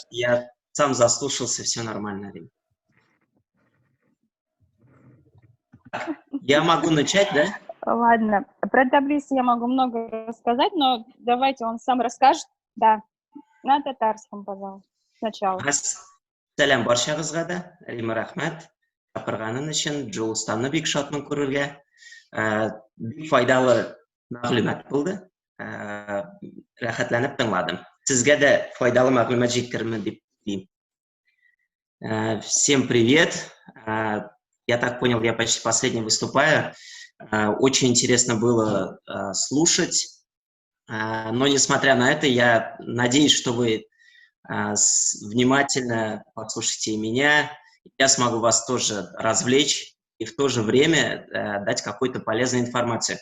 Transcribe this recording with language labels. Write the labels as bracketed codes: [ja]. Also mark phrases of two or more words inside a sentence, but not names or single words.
[ru] Я сам заслушался, все нормально, Рим. Я могу начать, да? Ладно, про Табрис я могу много рассказать, но давайте он сам расскажет. Да, на татарском, пожалуйста, сначала. [kk] Сәлем баршаңызға да, Рима рахмәт. Шақырғаның үшін [tt] Джоустанны бик шатмын күрергә. Бик файдалы мәгълүмат булды. Рәхәтләнеп тыңладым. Сезгә дә файдалы мәгълүмат җиткермен дип телим. [ru] Всем привет. Я так понял, я почти последний выступаю. Очень интересно было слушать. Но несмотря на это, я надеюсь, что вы внимательно послушайте меня, я смогу вас тоже развлечь и в то же время дать какую-то полезную информацию.